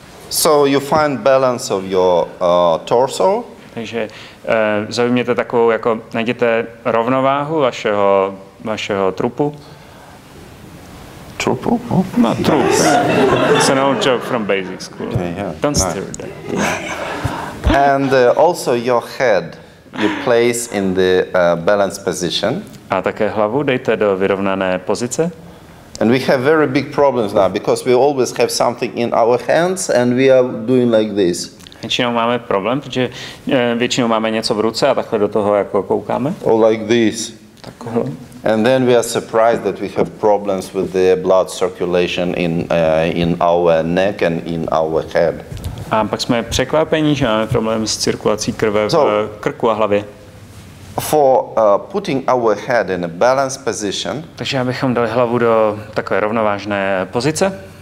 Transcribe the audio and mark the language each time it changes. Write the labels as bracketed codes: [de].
[en] So you find balance of your torso. [cs] Takže zaujměte takovou, jako najděte rovnováhu vašeho trupu. Trupu? Oh. No, trup. [en] It's an old joke from basic school. Yeah. Don't Nice. stir that. And also your head you place in the balanced position. [cs] A také hlavu dejte do vyrovnané pozice. [en] And we have very big problems now because we always have something in our hands and we are doing like this. [cs] Většinou máme problém, protože většinou máme něco v ruce a takhle do toho jako koukáme. [en] Or like this. [cs] Takhle. [en] And then we are surprised that we have problems with the blood circulation in our neck and in our head. [cs] A pak jsme překvapení, že máme problém s cirkulací krve v krku a hlavě. [en] For putting our head in a balanced position, [cs] Takže abychom dali hlavu do takové rovnovážné pozice,